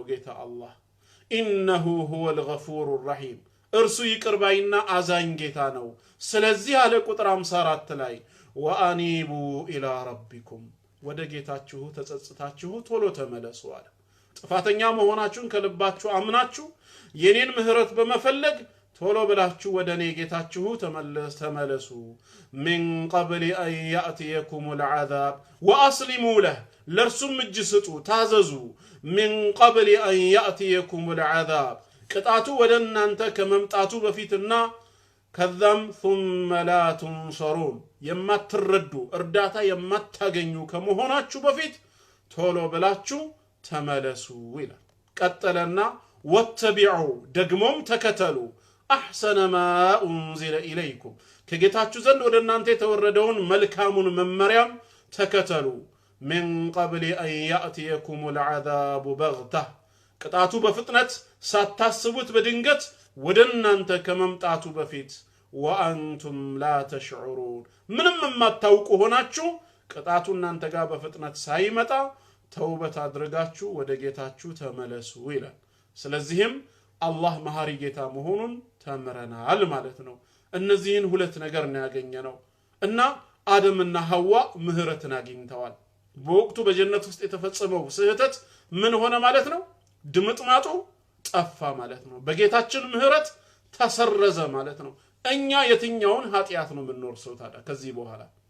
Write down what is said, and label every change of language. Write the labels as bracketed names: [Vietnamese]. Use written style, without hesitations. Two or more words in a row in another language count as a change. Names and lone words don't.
[Amharic] ጌታ አላህ [Arabic] إنه هو الغفور الرحيم [Amharic] እርሱ ይቅርባይና አዛኝ ጌታ ነው ስለዚህ አለ ቁጥር 54 ላይ [Arabic] وأنيبوا إلى ربكم [Amharic] ወደ ጌታችሁ ተጸጽታችሁ ቶሎ ተመለሱ አለ ጥፋተኛ መሆናችሁን ከልባችሁ አምናችሁ የኔን ምህረት በመፈለግ ቶሎ ብላችሁ ወደኔ ጌታችሁ ተመለሱ [Arabic] من قبل أن يأتيكم العذاب وأسلموا له [Amharic] ለርሱም እጅ ስጡ ታዘዙ [Arabic] من قبل أن يأتيكم العذاب [Amharic] ቅጣቱ ወደ እናንተ ከመምጣቱ በፊትና ከዛም [Arabic] ثم لا تنصرون [Amharic] የማትረዱ እርዳታ የማታገኙ ከመሆናችሁ በፊት ቶሎ ብላችሁ ተመለሱ ይላል ቀጠለና ወተቢዑ ደግሞም ተከተሉ [Arabic] احسن ما انزل اليكم [Amharic] ከጌታችሁ ዘንድ ወደ እናንተ የተወረደውን መልካሙን መመሪያም ተከተሉ [Arabic] من قبل ان ياتيكم العذاب بغته [Amharic] ቅጣቱ በፍጥነት ሳታስቡት በድንገት ወደ እናንተ ከመምጣቱ በፊት [Arabic] وانتم لا تشعرون [Amharic] ምንም የማታውቁ ሆናችሁ ቅጣቱ እናንተ ጋር በፍጥነት ሳይመጣ ተውበት አድርጋችሁ ወደ ጌታችሁ ተመለሱ ይላል ስለዚህም አላህ መሐሪ ጌታ መሆኑን ተምረናል ማለት ነው እነዚህን ሁለት ነገር ነው ያገኘነው እና አደምና ሐዋ ምህረትን አግኝተዋል በወቅቱ በጀነት ውስጥ የተፈጸመው ስህተት ምን ሆነ ማለት ነው ድምጥማጡ ጠፋ ማለት ነው በጌታችን ምህረት ተሰረዘ ማለት ነው እኛ የትኛውን ኃጢያት ነው የምንወርሰው ታዲያ ከዚህ በኋላ